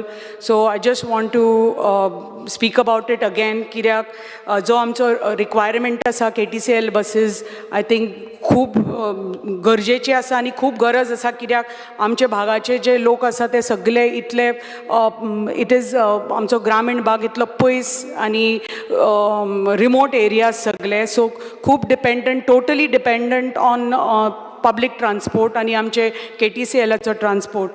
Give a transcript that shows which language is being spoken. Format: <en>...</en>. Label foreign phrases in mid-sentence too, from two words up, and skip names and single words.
<en>So I just want to speak about it again.</en> <kok>कित्याक जो आमचो रिक्वायरमेंट आसा KTCL buses,</kok> <en>I think</en> <kok>खूब गरजेची आसा आनी खूब गरज आसा, कित्याक आमचे भागाचे जे लोक आसा ते सगळे इतले</kok> <en>it is</en> <kok>आमचो ग्रामीण भाग इतलो पयस आनी</kok> <en>remote areas</en> <kok>सगळे, सो खूब डिपेंडंट,</kok> <en>totally dependent on public transport</en> <kok>आनी आमचे KTCLचो ट्रांसपोर्ट.</kok>